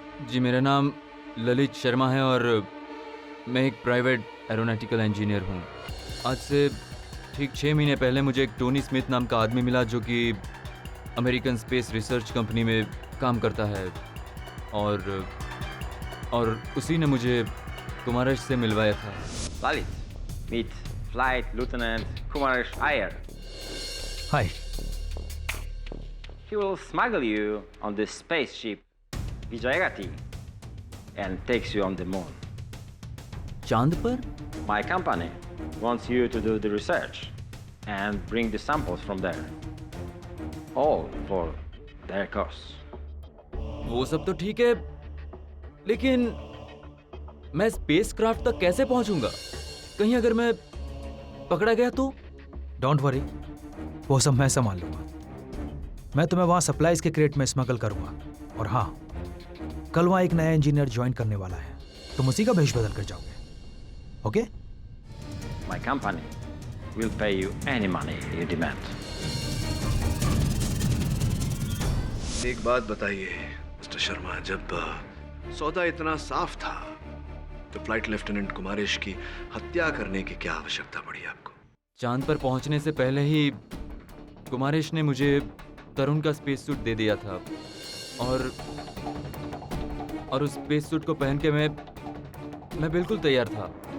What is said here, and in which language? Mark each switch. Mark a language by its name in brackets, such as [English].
[Hindi] जी मेरा नाम ललित शर्मा है और मैं एक प्राइवेट एरोनॉटिकल इंजीनियर हूँ। आज से ठीक 6 महीने पहले मुझे एक टोनी स्मिथ नाम का आदमी मिला जो कि अमेरिकन स्पेस रिसर्च कंपनी में काम करता है, और उसी ने मुझे कुमारेश से मिलवाया था। [English] Lalit, meet Flight Lieutenant Kumaresh Iyer. Hi. He will smuggle you on the spaceship Vijayagati and takes you on the moon. [Hindi] चांद पर? [English] My company wants you to do the research and bring the samples from there. All for their cost. [Hindi] वो सब तो ठीक है, लेकिन मैं spacecraft तक कैसे पहुंचूंगा? कहीं अगर मैं पकड़ा गया तो? [English] don't worry, [Hindi] वो सब मैं संभाल लूंगा। मैं तुम्हें वहां सप्लाईज के क्रेट में स्मगल करूंगा। और हाँ, कल वहां एक नया इंजीनियर ज्वाइन करने वाला है, तुम उसी का भेष बदल कर जाओगे। Okay? [English] My company will pay you any money you demand. [Hindi] एक बात बताइए मिस्टर शर्मा, जब सौदा इतना साफ था तो फ्लाइट लेफ्टिनेंट कुमारेश की हत्या करने की क्या आवश्यकता पड़ी आपको? चांद पर पहुंचने से पहले ही कुमारेश ने मुझे तरुण का स्पेस सूट दे दिया था, और उस स्पेस सूट को पहन के मैं बिल्कुल तैयार था।